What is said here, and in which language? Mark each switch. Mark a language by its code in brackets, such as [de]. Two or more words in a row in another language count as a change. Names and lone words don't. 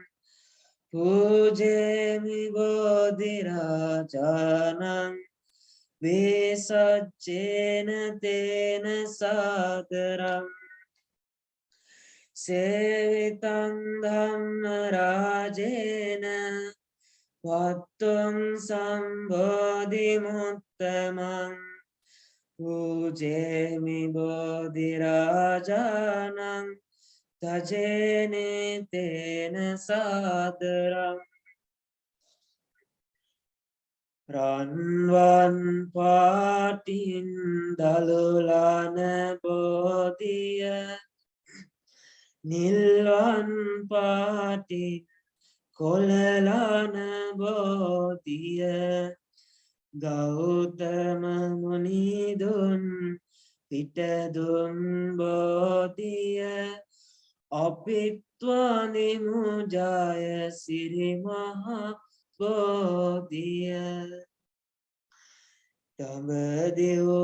[pi] පූජේමි බෝධි රාජානං වේසච්චේන තේන සාදරං සේවිතං ධම්ම රාජේන වත්තුං සම්බෝධි මුත්තමං පූජේමි බෝධි රාජානං තජේනේ තේන සාදරං [si] රන්වන් පාටින් දළුලන බෝධිය නිල්වන් පාටින් කොළලන බෝධිය ගෞතම මුනිදුන් පිටදුන් බෝධිය අපිත්වානිමු ජය සිරි මහා බෝධිය දඹදිව